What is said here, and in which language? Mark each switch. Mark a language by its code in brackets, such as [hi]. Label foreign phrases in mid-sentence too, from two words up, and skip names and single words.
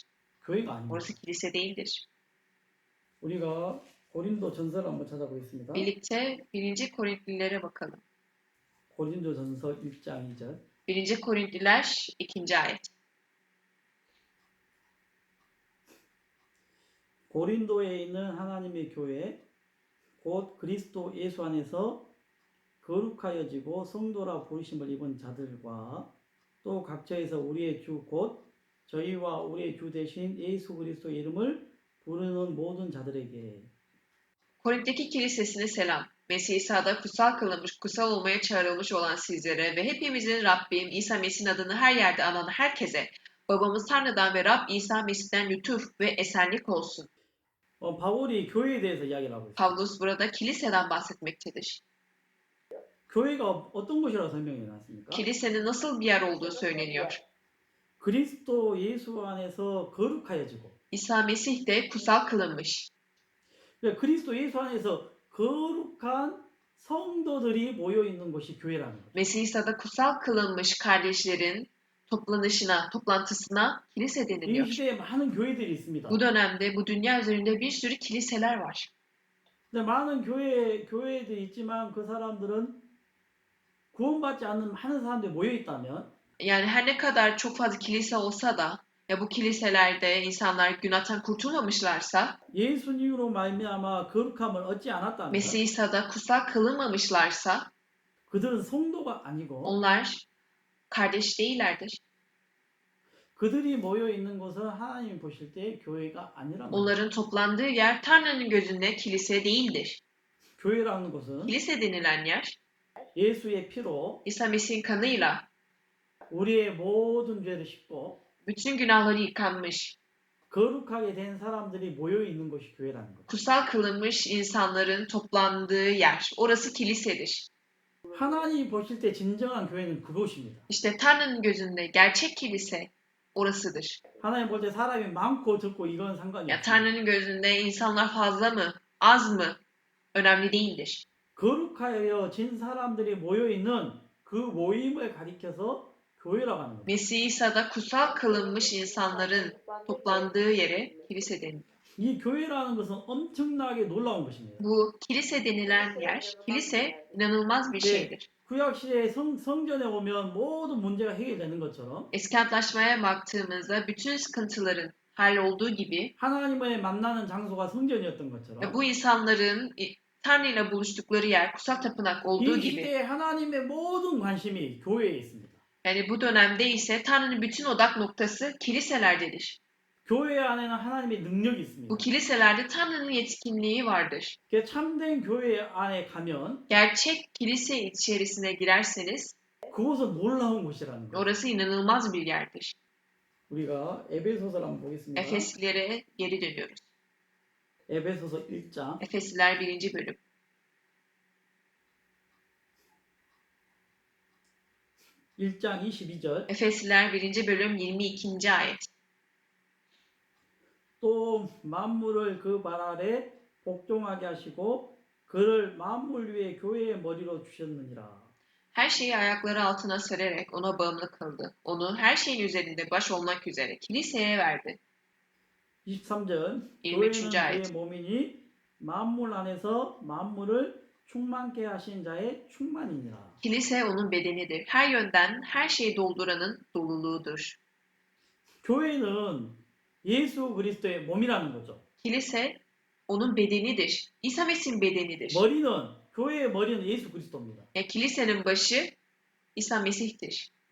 [ko] 교회가 아닙니다. [tr] Orası kilise değildir. [ko] 우리가 고린도 전서를 한번 찾아보겠습니다. [tr] Birlikte 1. Korintlilere bakalım. [ko] 고린도 전서 1장 2절. [tr] 1. Korintliler 2. ayet. [ko] 고린도에 있는 하나님의 교회 곧 그리스도 예수 안에서 거룩하여지고 성도라 부르심을 입은 자들과 또 각처에서 우리의 주 곧 저희와 우리의 주 대신 예수 그리스도 이름을 부르는 모든 자들에게 [tr] Korint'teki kilisesine selam. Mesih İsa'da kutsal kılınmış, kutsal olmaya çağrılmış olan sizlere ve hepimizin Rabbim İsa Mesih'in adını her yerde anan herkese babamız Tanrı'dan ve Rab İsa Mesih'ten lütuf ve esenlik olsun. [ko] 바울이 교회에 대해서 이야기를 하고 있어요. [tr] Pavlus burada kiliseden bahsetmektedir. [ko] 교회가 어떤 곳이라고 설명해 놨습니까? [tr] Kilisenin nasıl bir yer olduğu söyleniyor. [ko] 그리스도 예수 안에서 거룩하여지고 [tr] İsa Mesih de kutsal kılınmış. [ko] 그리스도 예수 안에서 거룩한 성도들이 모여 있는 곳이 교회라는 거죠. [tr] Mesih İsa'da kutsal kılınmış kardeşlerin toplanışına, toplantısına kilise [ko] 이 [tr] deniliyor. [ko] 시대에 많은 교회들이 있습니다. [tr] Bu dönemde bu dünya üzerinde bir sürü kiliseler var. [ko] 근데 많은 교회들이 있지만 그 사람들은 구원받지 않는 많은 사람들이 모여 있다면 [tr] Yani her ne kadar çok fazla kilise olsa da ya bu kiliselerde insanlar günahtan kurtulmamışlarsa, [ko] 예수님으로 말미암아 거룩함을 얻지 않았다면 [tr] Mesih İsa'da kutsal kılınmamışlarsa [ko] 그들은 성도가 아니고 [tr] onlar kardeş değillerdir. [ko] 그들이 모여 있는 곳은 하나님이 보실 때 교회가 아니란 말이에요. [tr] Onların toplandığı yer Tanrı'nın gözünde kilise değildir. [ko] 교회라는 곳은 [tr] Kilise denilen yer [ko] 예수의 피로 [tr] İsa Mesih'in kanıyla [ko] 우리의 모든 죄를 씻고 [tr] bütün günahları yıkanmış, [ko] 거룩하게 된 사람들이 모여 있는 곳이 교회라는 거죠. [tr] kutsal kılınmış insanların toplandığı yer. Orası kilisedir. [ko] 하나님이 보실 때 진정한 교회는 그곳입니다. [tr] İşte Tanrı'nın gözünde gerçek kilise orasıdır. [ko] 하나님 볼 때 사람이 많고 적고 이건 상관이 [tr] Ya [ko] 없어요. [tr] Tanrı'nın gözünde insanlar fazla mı, az mı? önemli değildir. [ko] 거룩하여진 사람들이 모여 있는 그 모임을 가리켜서 교회라고 하는 겁니다. [tr] Mesih İsa'da kutsal kılınmış insanların toplandığı yere kilise denir. [ko] 이 교회라는 것은 엄청나게 놀라운 것입니다. [tr] Bu kilise denilen yer, kilise inanılmaz bir şeydir. [ko] 구약 시대에 성전에 오면 모든 문제가 해결되는 것처럼 [tr] Eski Antlaşma'ya baktığımızda bütün sıkıntıların hallolduğu gibi [ko] 하나님을 만나는 장소가 성전이었던 [tr] ve [ko] 것처럼 [tr] bu insanların Tanrı ile buluştukları yer kutsal tapınak olduğu [ko] 이 [tr] gibi [ko] 시대에 하나님의 모든 관심이 교회에 있습니다. [tr] yani bu dönemde ise Tanrı'nın bütün odak noktası kiliselerdedir. [ko] 교회 안에는 하나님의 능력이 있습니다. [tr] Bu kiliselerde Tanrı'nın yetkinliği vardır. [ko] 참된 교회 안에 가면 [tr] Gerçek kilise içerisine girerseniz [ko] 그곳은 놀라운 곳이라는 거예요. [tr] orası inanılmaz bir yerdir. [ko] 우리가 에베소서를 한번 보겠습니다. [tr] Efeslilere geri dönüyoruz. [ko] 에베소서 1장 [tr] Efesliler 1. bölüm. [ko] 1장 22절 [tr] Efesliler 1. bölüm 22. ayet. [ko] 또 만물을 그 발 아래 복종하게 하시고 그를 만물 위에 교회의 머리로 주셨느니라. [tr] Her şeyi ayakları altına sererek ona bağımlı kıldı. Onu her şeyin üzerinde baş olmak üzere kiliseye verdi. [ko] 23절 [tr] 23. [ko] 교회는 [tr] ayet. [ko] 그의 몸이니 만물 안에서 만물을 충만케 하신 자의 충만이니라. [tr] Kilise onun bedenidir. Her yönden her şeyi dolduranın doluluğudur. [ko] 교회는 예수 그리스도의 몸이라는 거죠. [tr] Kilise onun bedenidir. İsa Mesih'in bedenidir. [ko] 머리는 교회의 머리는 예수 그리스도입니다. [tr] Kilisenin başı İsa Mesih'tir.